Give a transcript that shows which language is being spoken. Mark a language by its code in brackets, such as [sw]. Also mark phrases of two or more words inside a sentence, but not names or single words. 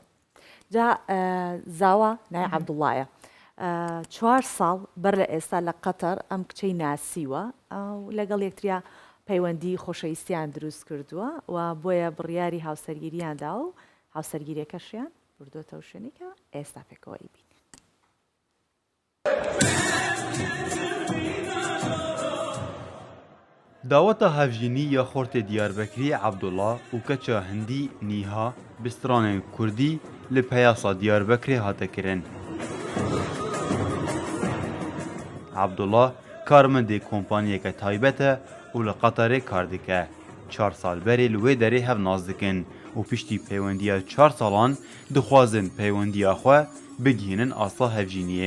[ckb] جا زاوە نای عەبدوڵڵایە 4 ساڵ بەر لە ئێستا لە قەتەر ئەم کچەی ناسیوە و لەگەڵ یەکتریا پەیوەندی خۆشەویستیان دروست کردووە و بۆیە بڕیاری هاوسەرگیریاندا و هاوسەرگیریەکەشیان بردوۆتەوە شوێنێکە ئێستا پێکەوەی بین. [ku] داوەتە هەڤژینی یا خۆرتێ دیاربەکری عەبدوڵڵا و کەچە هەندی نیها بسترانên کوردی li peyasa Diyarbekirê hate kirin. Abdullah karmendê kompanyeke taybet e û li Qeterê kar dike. 4 sal berê li wê derê hev naz dikin û piştî peywendiya 4 salan dixwazin peywendiya xwe bigihînin asla hevjîniyê.